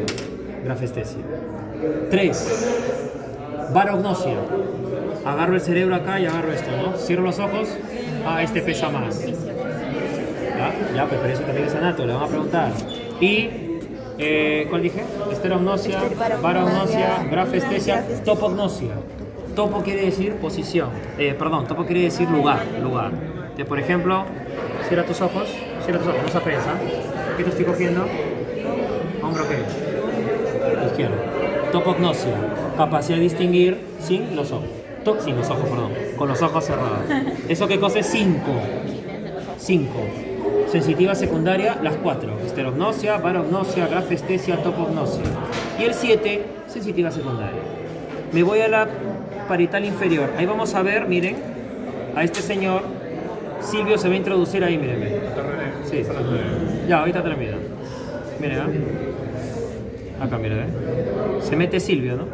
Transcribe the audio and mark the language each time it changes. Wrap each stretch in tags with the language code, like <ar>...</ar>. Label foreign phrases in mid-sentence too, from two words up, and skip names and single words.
<es>Grafestesia. 3, barognosia. Agarro el cerebro acá y agarro esto, ¿no? Cierro los ojos. Ah, este pesa más. Ya, pues, pero eso también es anato, le van a preguntar. Y, ¿cuál dije? Esterognosia, paragnosia, grafestesia, topognosia. Topo quiere decir posición. Topo quiere decir lugar. Entonces, por ejemplo, cierra tus ojos, no se prensa. ¿Qué te estoy cogiendo? ¿Hombro qué? Izquierdo. Topognosia, capacidad de distinguir sin los ojos. Con los ojos cerrados. ¿Eso qué cosa es? 5. Sensitiva secundaria, las 4. Esterognosia, paragnosia, grafestesia, topognosia. Y el 7, sensitiva secundaria. Me voy a la parietal inferior. Ahí vamos a ver, miren, a este señor. Silvio se va a introducir ahí, miren. Sí. Ya, ahorita termina. Miren, acá, miren, se mete Silvio, ¿no?</es>